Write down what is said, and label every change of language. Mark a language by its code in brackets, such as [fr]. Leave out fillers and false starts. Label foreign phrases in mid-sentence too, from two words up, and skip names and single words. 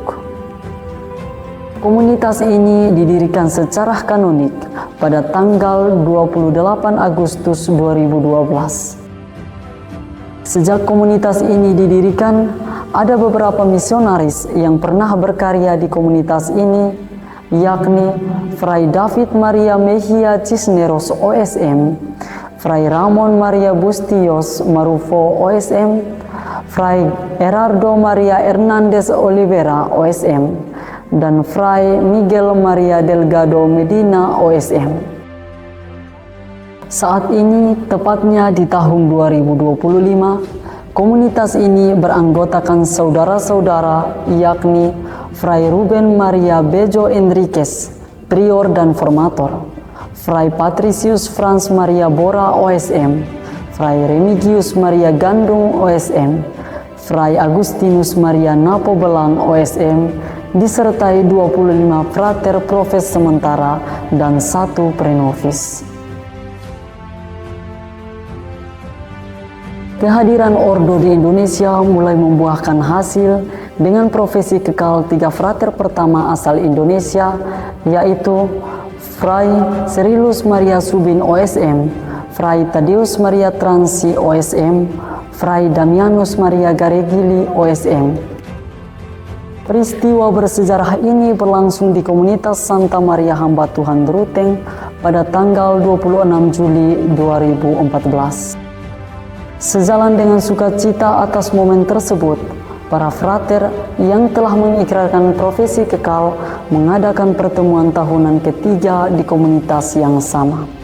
[id] Komunitas ini didirikan secara kanonik pada tanggal 28 Agustus 2012. Sejak komunitas ini didirikan, ada beberapa misionaris yang pernah berkarya di komunitas ini, yakni Fray David Maria Mejia Cisneros OSM, Fray Ramon Maria Bustios Marufo OSM, Fray Gerardo Maria Hernandez Oliveira OSM, dan Fray Miguel Maria Delgado Medina OSM. Saat ini, tepatnya di tahun 2025, komunitas ini beranggotakan saudara-saudara yakni Fray Ruben Maria Bejo Enriquez, prior dan formator, Fray Patricius Franz Maria Bora OSM, Fray Remigius Maria Gandung OSM, Fray Agustinus Maria Napo Belang OSM, disertai 25 frater profes sementara dan 1 prenovis. Kehadiran Ordo di Indonesia mulai membuahkan hasil dengan profesi kekal 3 frater pertama asal Indonesia, yaitu Fray Cyrillus Maria Subin OSM, Fray Tadeus Maria Transi OSM, Fray Damianus Maria Garegili OSM. Peristiwa bersejarah ini berlangsung di komunitas Santa Maria Hamba Tuhan Ruteng pada tanggal 26 Juli 2014. Sejalan dengan sukacita atas momen tersebut, para frater yang telah mengikrarkan profesi kekal mengadakan pertemuan tahunan ketiga di komunitas yang sama.